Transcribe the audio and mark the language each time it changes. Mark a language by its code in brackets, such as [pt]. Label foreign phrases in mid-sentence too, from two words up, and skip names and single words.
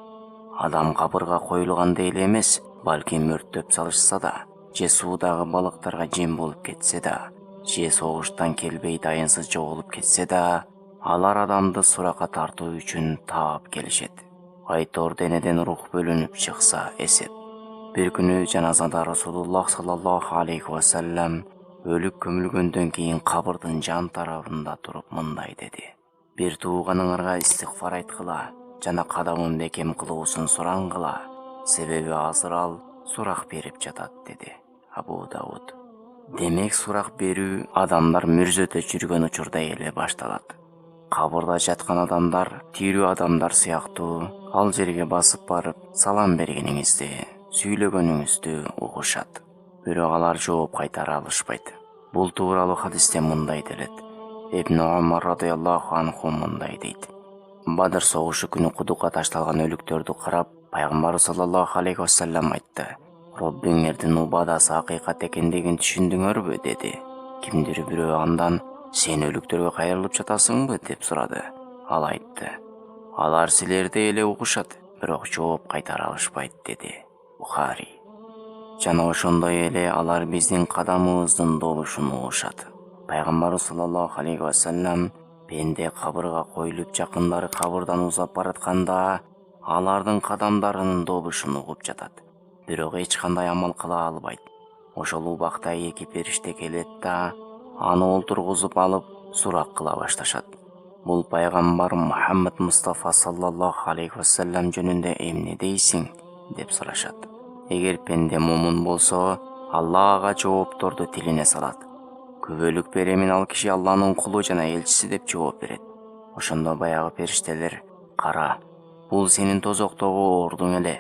[ky] Адам кабырга коюлгандай эле эмес, балким өрттөп салышса да, же суудагы балыктарга жем болуп кетсе да, же согуштан келбей дайынсыз жоголуп кетсе да, алар адамды суракка тартуу үчүн таап келишет. Айтор денеден рух бөлүнүп чыкса эсеп. Бир күнү жаназада Расулуллах [ar] صلى الله عليه وسلم [ky] өлүп көмүлгөндөн кийин кабырдын жан тарабында туруп мындай деди: бир тууганыңарга истигфар айткыла жана кадамын бекем кылуусун сураңгыла, себеби азыр ал сурак берип жатат, деди Абу Дауд. Демек сурак берүү адамдар мүрзөдө жүргөн учурда эле башталат. Кабырда жаткан адамдар тирүү адамдар сыяктуу ал жерге басып барып салам бергениңизди, сүйлөгөнүңүздү угушат. Бирок алар жооп кайтара алышпайт. Бул тууралуу хадисте мындай делет. Ибн Умар [ar] رضي الله عنه [ky] мындай дейт: Бадыр согушу күнү кудукка ташталган өлүктөрдү карап, пайгамбар [ar] صلى الله عليه وسلم [ky] айтты: Роббиңердин убадасы акыйкат экендигин түшүндүңөрбү, деди. Кимдир бирөө андан: Сен өлүктөргө кайрылып жатасыңбы, деп сурады. Ал айтты: Алар силерди эле угушат, бирок жооп кайтара алышпайт, деди. Бухари. Жана ошондой эле алар биздин кадамыбыздын добушун угушат. Пайгамбар [ar] صلى الله عليه وسلم [ky] пенде кабырга коюлуп жакындары кабырдан узап баратканда алардын кадамдарынын добушун угуп жатат. Бирок эч кандай амал кыла албайт. Ошол убакта эки периште келет да аны олтургузуп алып сурак кыла башташат. Бул пайгамбар Мухаммад Мустафа [ar] صلى الله عليه وسلم [ky] жөнүндө эмне дейсиң, деп сурашат. Эгер пенде момун болсо, Алла ага жоопторду тилине салат. Күбөлүк беремин ал киши Алланын кулу жана элчиси, деп жооп берет. Ошондо баягы периштелер: Кара, бул сенин тозоктогу ордуң эле.